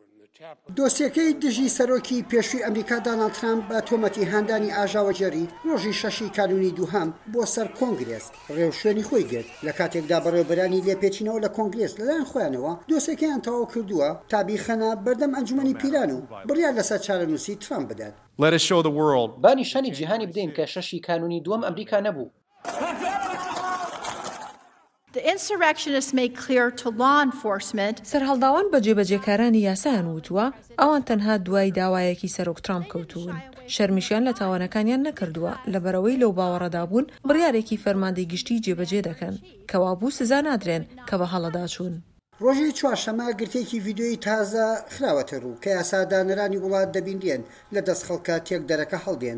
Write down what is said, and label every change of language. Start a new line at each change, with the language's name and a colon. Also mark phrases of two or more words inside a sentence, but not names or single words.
Central Kurdish: دۆسیەکەی دژی سەرۆکی پێشووی ئەمریکا دۆناڵد ترامپ بە تۆمەتی هاندانی ئاژاوەجێڕی ڕۆژی 6 کانونی دووهەم بۆ سەر کۆنگرێس ڕێو شوێنی خۆی گرت لە کاتێکدا بەڕێوەبەرانی لێپێچینەوە لە کۆنگرێس لەلایەن خۆیانەوە دۆسیەکەیان تەواو کردووە تا بیخەنە بەردەم ئەنجومەنی پیران و بڕیار لەسەر چارەنووسی ترامپ بدات. با نیشانی جیهانی بدەین کە 6 کانونی دووەم ئەمریکا نەبوو.
English: The insurrectionists made clear to law enforcement
Central Kurdish: سەرهەڵداوان بە جێبەجێکارانی یاسایان وتووە ئەوان تەنها دوای داوایەکی سەرۆک ترامپ کەوتوون. شەرمیشیان لە تاوانەکانیان نەکردووە لەبەرەوەی لەو باوەڕەدا بوون بڕیارێکی فەرماندەی گشتی جێبەجێ دەکەن کەوا بوو سزا نادرێن کە بە هەڵەدا چوون. ڕۆژی چوارشەمە گرتێکی ڤیدیۆی تازە خراوەتە ڕوو کە یاسادانەرانی وڵات دەبیندێن لە دەست خەڵکە تێک دەرەکە هەڵدێن.